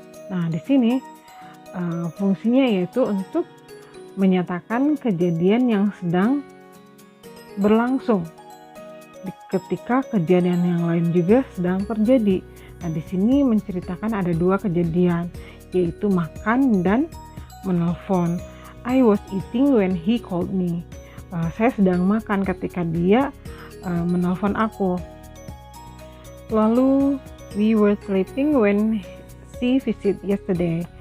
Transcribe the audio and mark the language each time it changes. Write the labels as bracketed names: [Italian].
[Indonesian] Nah, di sini fungsinya yaitu untuk menyatakan kejadian yang sedang berlangsung ketika kejadian yang lain juga sedang terjadi. Nah, di sini menceritakan ada dua kejadian, yaitu makan dan menelpon. [English] I was eating when he called me. [Indonesian] Saya sedang makan ketika dia menelpon aku. [English] Lalu we were sleeping when she visit yesterday.